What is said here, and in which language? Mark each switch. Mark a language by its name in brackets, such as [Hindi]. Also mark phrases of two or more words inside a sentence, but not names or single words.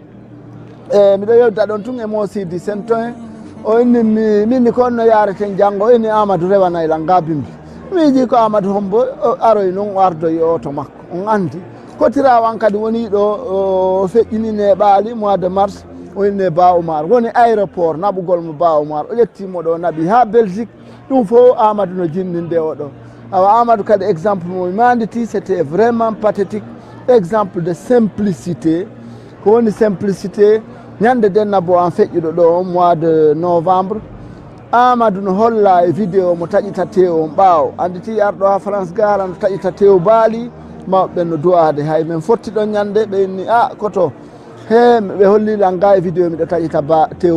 [Fula] miɗo yewta ɗon tun e mo sidi sentoen o inni minni ko onno yareten janggo o inni Amadou rewanaylan ga bimbi miiji ko Amadou hombo aroy noon o ardoyi oto makko on andi kotirawan kadi woni ɗo o feƴƴinine ɓaali [French] mois de mars [Fula] o inni Ba Oumar woni aéroport naɓugol mo Ba Oumar o ƴettimo ɗo naɓi ha Belgique ɗum fof Amadou no jinninde o ɗo awa Amadou kadi exemple mo manditi [French] c'était vraiment pathétique exemple de simplicité [Fula] ko woni simplicité ñande dennabo en feƴƴuɗo ɗo [French] mois de novembre [Fula] Amadou no holla e vidéo mo taƴita tew on ɓaawo anditi arɗo ha France gara no taƴita tew baali mawɓe no duwade hay min fotti ɗon ñande ɓe inni koto he ɓe hollilan ga e vidéo miɗo taƴita tew